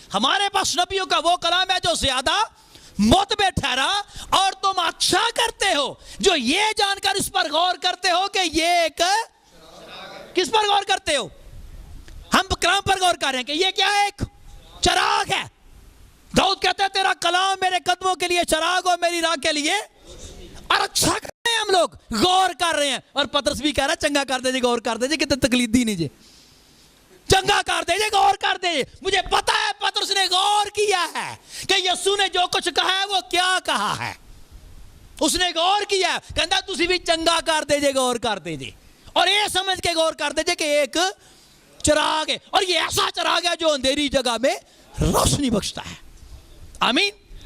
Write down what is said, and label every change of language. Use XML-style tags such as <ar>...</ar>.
<ur>ہمارے پاس نبیوں کا وہ کلام ہے جو زیادہ معتبر ٹھہرا اور تم اچھا کرتے ہو جو یہ جان کر اس پر غور کرتے ہو کہ یہ ایک, کس پر غور کرتے ہو؟ ہم کلام پر غور کر رہے ہیں کہ یہ کیا ہے؟ ایک چراغ ہے. داؤد کہتا ہے تیرا کلام میرے قدموں کے لیے چراغ اور میری راہ کے لیے, اور اچھا کر رہے ہیں ہم لوگ, غور کر رہے ہیں. اور پترس بھی کہہ رہا ہے</ur> <pa>چنگا کر دے جی, غور کر دے جی, کتنے تقلیدی نہیں جی, چنگا کر دے جی, غور کر دے.</pa> <ur>مجھے پتا ہے پترس نے غور کیا ہے کہ یسوع نے جو کچھ کہا ہے وہ کیا کہا ہے, اس نے غور کیا ہے. کہتا</ur> <pa>تسی بھی چنگا کر دے جی,</pa> <ur>غور کر دے جی, اور یہ سمجھ کے غور کر دے جی کہ ایک چراغ ہے, اور یہ ایسا چراغ ہے جو اندھیری جگہ میں روشنی بخشتا ہے. آمین.</ur>